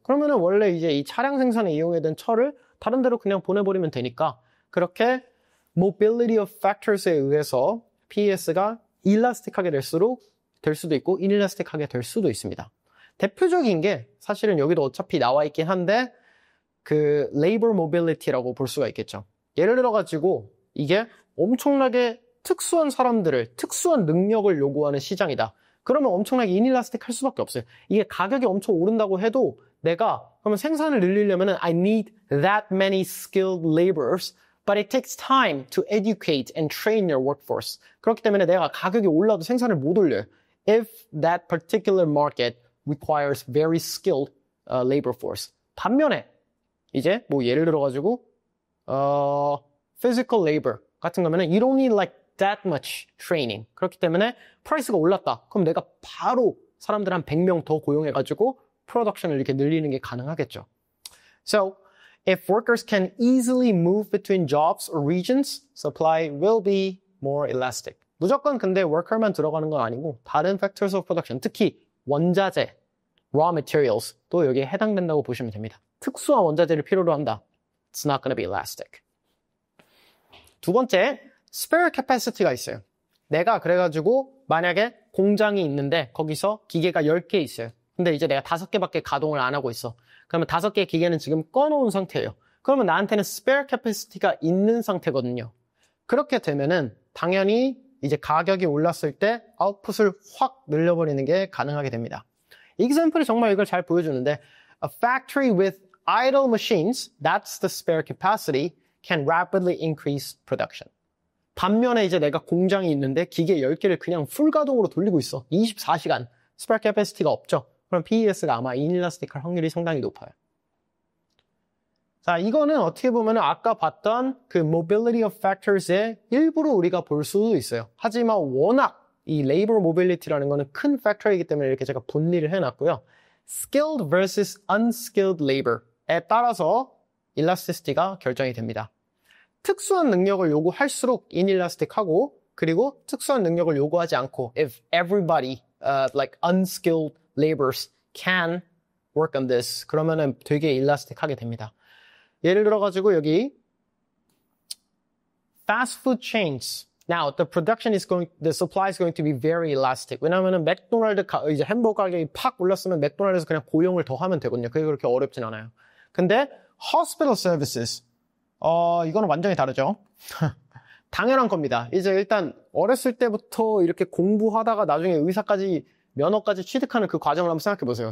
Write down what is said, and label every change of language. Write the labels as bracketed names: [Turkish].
[Korean] 그러면은 원래 이제 이 차량 생산에 이용하던 철을 다른 데로 그냥 보내버리면 되니까 그렇게 mobility of factors에 의해서 PES가 elastic하게 될 수도 있고 inelastic하게 될 수도 있습니다. 대표적인 게 사실은 여기도 어차피 나와 있긴 한데 그 labor mobility라고 볼 수가 있겠죠. 예를 들어가지고 이게 엄청나게 특수한 사람들을 특수한 능력을 요구하는 시장이다. 그러면 엄청나게 inelastic 할 수밖에 없어요. 이게 가격이 엄청 오른다고 해도 내가 그러면 생산을 늘리려면은 [English] I need that many skilled laborers, but it takes time to educate and train your workforce. [Korean] 그렇기 때문에 내가 가격이 올라도 생산을 못 올려요. [English] If that particular market requires very skilled labor force. [Korean] 반면에 이제 뭐 예를 들어가지고 physical labor 같은 거면은 [English] you don't need like that much training. [Korean] 그렇기 때문에 프라이스가 올랐다. 그럼 내가 바로 사람들 한 100명 더 고용해가지고 프로덕션을 이렇게 늘리는 게 가능하겠죠. [English] So, if workers can easily move between jobs or regions, supply will be more elastic. [Korean] 무조건 근데 worker만 들어가는 건 아니고 다른 factors of production, 특히 원자재, raw materials도 여기에 해당된다고 보시면 됩니다. 특수한 원자재를 필요로 한다. [English] It's not going to be elastic. [Korean] 두 번째, [English] spare capacity가 있어요. [Korean] 내가 그래가지고 만약에 공장이 있는데 거기서 기계가 10개 있어요. 근데 이제 내가 5개밖에 가동을 안 하고 있어. 그러면 5개의 기계는 지금 꺼놓은 상태예요. 그러면 나한테는 spare capacity가 있는 상태거든요. 그렇게 되면은 당연히 이제 가격이 올랐을 때 아웃풋을 확 늘려버리는 게 가능하게 됩니다. [English] example이 [Korean] 정말 이걸 잘 보여주는데 [English] a factory with idle machines, that's the spare capacity, can rapidly increase production. [Korean] 반면에 이제 내가 공장이 있는데 기계 10개를 그냥 풀 가동으로 돌리고 있어. 24시간. spare capacity가 없죠. 그럼 PES가 아마 inelastic할 확률이 상당히 높아요. 자, 이거는 어떻게 보면 아까 봤던 그 mobility of factors의 일부로 우리가 볼 수도 있어요. 하지만 워낙 이 labor mobility라는 거는 큰 팩터이기 때문에 이렇게 제가 분리를 해놨고요. skilled versus unskilled labor에 따라서 elasticity가 결정이 됩니다. 특수한 능력을 요구할수록 inelastic하고 그리고 특수한 능력을 요구하지 않고 [English] if everybody like unskilled laborers can work on this [Korean] 그러면은 되게 elastic하게 됩니다. 예를 들어가지고 여기 fast food chains. [English] Now the supply is going to be very elastic. [Korean] 왜냐하면은 맥도날드 이제 햄버거 가격이 팍 올랐으면 맥도날드에서 그냥 고용을 더 하면 되거든요. 그게 그렇게 어렵진 않아요. 근데 hospital services, 이거는 완전히 다르죠. 당연한 겁니다. 이제 일단 어렸을 때부터 이렇게 공부하다가 나중에 의사까지 면허까지 취득하는 그 과정을 한번 생각해 보세요.